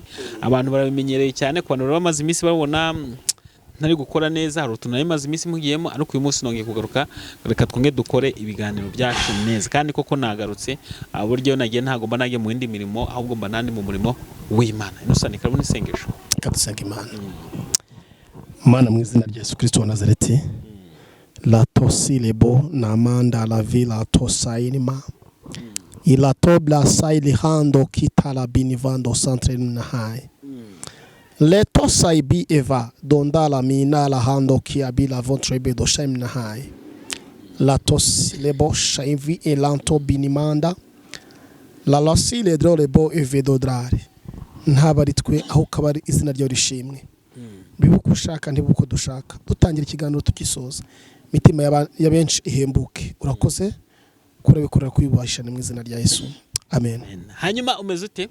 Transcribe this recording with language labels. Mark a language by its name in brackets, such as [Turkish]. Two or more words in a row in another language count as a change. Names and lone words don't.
[Kinyarwanda] Abantu barabimenyereye cyane, ku bantu bamaze iminsi babona ntari gukora neza, hari utuntu narimaze iminsi mugiyemo, ariko uyu munsi nongeye kugaruka, reka twonge dukore ibiganiro byacu neza. Kandi koko nagarutse, buryo nagiye ntagomba nagiye mu yindi mirimo, ahubwo mba nandi mu murimo w'Imana. Innocent karabona isengesho. Kadusenga Imana. Mana mu izina rya Yesu Kristo wa Nazareti, la tosi lebo na manda la vila tosainima ila tobla saili hando kitala binivando santre nahai le tosai bi eva dondala mina la hando kiabila vontrebe do shaim nahai la tosi lebo shaivi elanto binimanda la losi le dro lebo evedodrari ntabaritwe aho kabari izina ryo rishimwe. Bibuko ushaka ntibuko dushaka. Dutangira ikiganiro tukisoza, mitima ya benshi ihembuke. Urakoze kurabikora kwibasha mu izina rya Yesu. Amen. Hanyuma umeze ute?